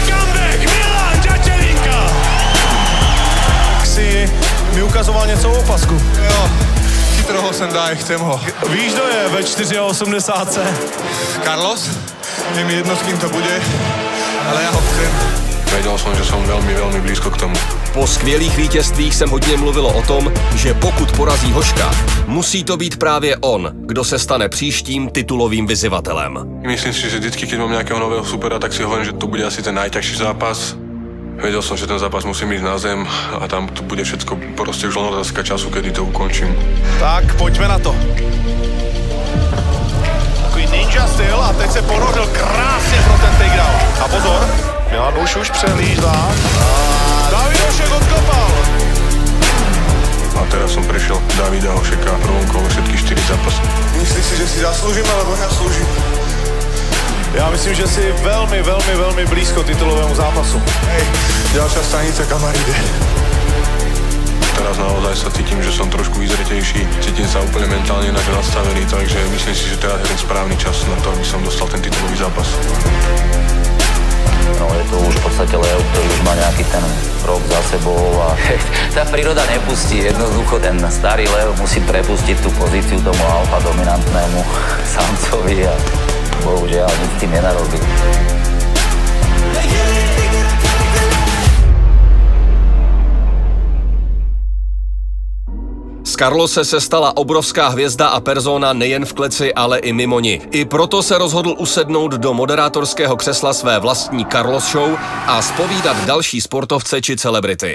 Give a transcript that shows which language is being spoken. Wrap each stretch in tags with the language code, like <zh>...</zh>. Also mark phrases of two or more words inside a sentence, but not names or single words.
<cs>Comeback, Milan Ďatelinka. Tak si mi ukazoval něco o opasku.</cs> <sk>Jo, chytro ho sem daj, chcem ho.</sk> <cs>Víš, kdo je ve 4,80? Carlos?</cs> <sk>Je mi jedno, s kým to bude, ale ja ho chcem. Vedel som, že som veľmi, veľmi blízko k tomu.</sk> <cs>Po skvělých vítězstvích se hodně mluvilo o tom, že pokud porazí Hoška, musí to být právě on, kdo se stane příštím titulovým vyzývatelem.</cs> <sk>Myslím si, že vždycky, keď mám nejakého nového supera, tak si hovorím, že to bude asi ten najťažší zápas. Vedel som, že ten zápas musím ísť na zem a tam to bude všetko proste už len otázka času, kedy to ukončím.</sk> <cs>Tak, pojďme na to. Takový ninja styl a teď se ponořil krásně pro ten takedown. A pozor, Milan už přehlíždá. David Hošek odkopal.</cs> <sk>A teraz som prešiel Davida Hošeka v prvom kole všetky 4 zápasy. Myslíš si, že si zaslúžim, alebo neslúžim?</sk> <cs>Já myslím, že si velmi, velmi, velmi blízko titulovému zápasu.</cs> <sk>Hej, ďalšia stanica, kam ide. Teraz naozaj sa cítim, že som trošku vyzretejší, cítim sa úplne mentálne inak nastavený, takže myslím si, že teraz je ten správny čas na to, aby som dostal ten titulový zápas. No je to už v podstate Leo, ktorý už má nejaký ten rok za sebou a tá príroda nepustí. Jednoducho ten starý Leo musí prepustiť tú pozíciu tomu alfa dominantnému samcovi a bohužiaľ nic s tým nenarobí.</sk> <cs>Z Carlose se stala obrovská hvězda a persona nejen v kleci, ale i mimo ni. I proto se rozhodl usednout do moderátorského křesla své vlastní Carlos Show a zpovídat další sportovce či celebrity.</cs>